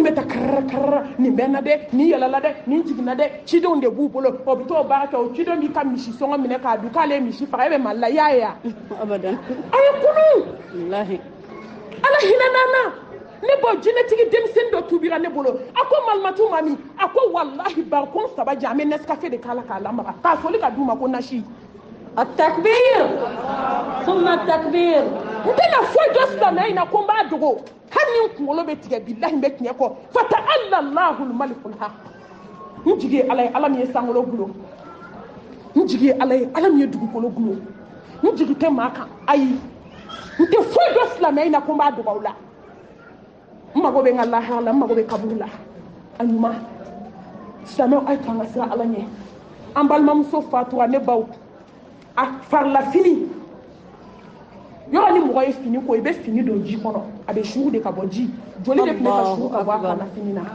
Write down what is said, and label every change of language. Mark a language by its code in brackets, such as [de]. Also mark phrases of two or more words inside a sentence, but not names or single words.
[bm] bɛ ta karara nin bɛ n na dɛ nin yɛlɛla dɛ nin jiginna dɛ cidenw de b'u bolo o bɛ t'o baara kɛ o ciden b'i ka misi sɔngɔ minɛ k'a dun k'ale ye misi faga e bɛ mali la i y'a ye wa a ye kunu ala hinɛ n'an na ne bɔ jinɛtigi denmisɛnnin dɔ tubira ne bolo a ko malimatu mami a ko walahi barikon saba jan an bɛ nescafe de k'a la k'a lamaga k'a foli ka d'u ma ko nasi [ar] التكبير ثم التكبير [bm] n tɛna foyi dɔ silamɛya in na ko n b'a dogo hali ni n kunkolo bɛ tigɛ bilahi n bɛ tiɲɛ kɔ [ar] فتعالى الله الملك الحق [bm] n jigi ye ala ye ala min ye sankolo gulo n jigi ye ala ye ala min ye dugukolo gulo n jigi tɛ maa kan ayi n tɛ foyi dɔ silamɛya in na ko n b'a dogo aw la n mago bɛ n ka lahara la n mago bɛ kaburu la a ɲuman silamɛw a ye to an ka siran ala ɲɛ an balimamuso fatura ne baw a farila fini yɔrɔ ni mɔgɔ ye fini ko i bɛ fini don ji kɔnɔ a bɛ suuru de ka bɔ ji joli de tun bɛ ka suuru ka bɔ a kana fini na